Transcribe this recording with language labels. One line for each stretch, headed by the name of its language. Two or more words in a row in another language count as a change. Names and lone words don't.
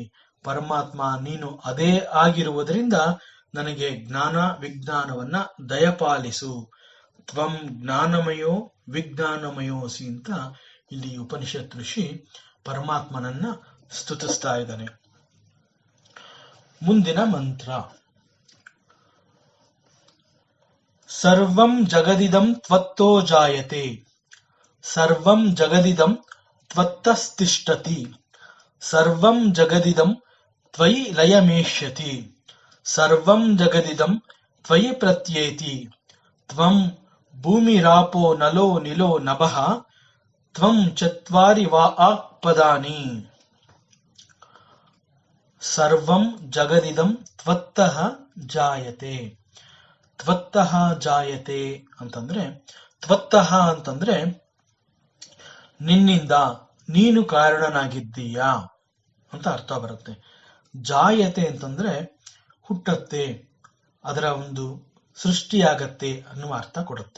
Kannada: ಪರಮಾತ್ಮ ನೀನು ಅದೇ ಆಗಿರುವುದರಿಂದ ನನಗೆ ಜ್ಞಾನ ವಿಜ್ಞಾನವನ್ನ ದಯಪಾಲಿಸು.
Sanskrit: ತ್ವಂ ಜ್ಞಾನಮಯೋ ವಿಜ್ಞಾನಮಯೋಸಿ
Kannada: ಅಂತ ಇಲ್ಲಿ ಉಪನಿಷತ್ ಋಷಿ ಪರಮಾತ್ಮನನ್ನ ಸ್ತುತಿಸ್ತಾ ಇದ್ದಾನೆ. ಮುಂದಿನ ಮಂತ್ರ.
Sanskrit: ಸರ್ವಂ ಜಗದಿದಂ ತ್ವತ್ತೋ ಜಾಯತೆ, ಸರ್ವಂ ಜಗದಿದಂ ತ್ವತ್ತಸ್ತಿಷ್ಠತಿ, ಸರ್ವಂ ಜಗದಿದಂ ತ್ವಯಿ ಲಯಮೇಷ್ಯತಿ, ಸರ್ವಂ ಜಗದಿದಂ ತ್ವಯಿ ಪ್ರತ್ಯೇತಿ, ತ್ವಂ ಭೂಮಿರಾಪೋ ನಲೋ ನಿಲೋ ನಭಃ, ತ್ವಂ ಚತ್ವಾರಿ ವಾಕ್ಪದಾನಿ. ಸರ್ವಂ ಜಗದಿದಂ ತ್ವತ್ತಃ ಜಾಯತೆ. ತ್ವತ್ತಃ ಜಾಯತೆ
Kannada: ಅಂತಂದ್ರೆ, ತ್ವತ್ತಃ ಅಂತಂದ್ರೆ ನಿನ್ನಿಂದ, ನೀನು ಕಾರಣನಾಗಿದ್ದೀಯಾ ಅಂತ ಅರ್ಥ ಬರುತ್ತೆ. ಜಾಯತೆ ಅಂತಂದ್ರೆ ಹುಟ್ಟತ್ತೆ, ಅದರ ಒಂದು ಸೃಷ್ಟಿಯಾಗತ್ತೆ ಅನ್ನುವ ಅರ್ಥ ಕೊಡುತ್ತೆ.